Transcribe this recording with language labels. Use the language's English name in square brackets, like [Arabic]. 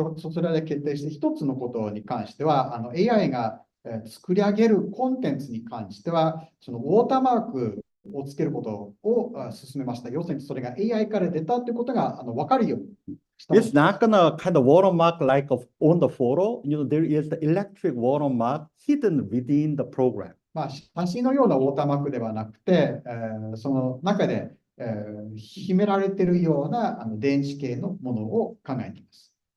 [Japanese] それで決定して一つのことに関しては、AI が作り上げるコンテンツに関しては、そのウォーターマークをつけることを進めました。要するにそれが AI から出たということが分かるようにした。 [English] It's not gonna kind of watermark like on the photo. There is the electric watermark hidden within the program. [Japanese] 写真のようなウォーターマークではなくて、その中で、秘められているような電子系のものを考えています。